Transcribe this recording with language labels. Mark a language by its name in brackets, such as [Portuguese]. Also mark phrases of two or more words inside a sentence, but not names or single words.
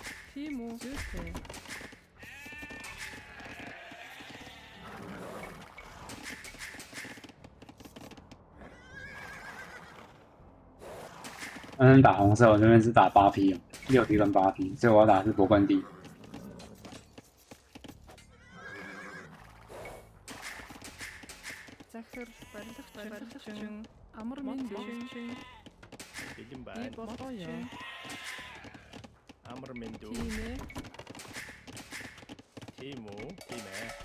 [Mongolian] Тийм үү? Зүйтэй. [Chinese] 打红色，我这边是打8P 6P 跟8P，所以我要打的是夺冠地。 [Mongolian] Захир барилгачин амар мэндүү. Бэлэн Би байна. болооё. Амар мэндүү. Тийм ээ. Тийм үү? Тийм ээ.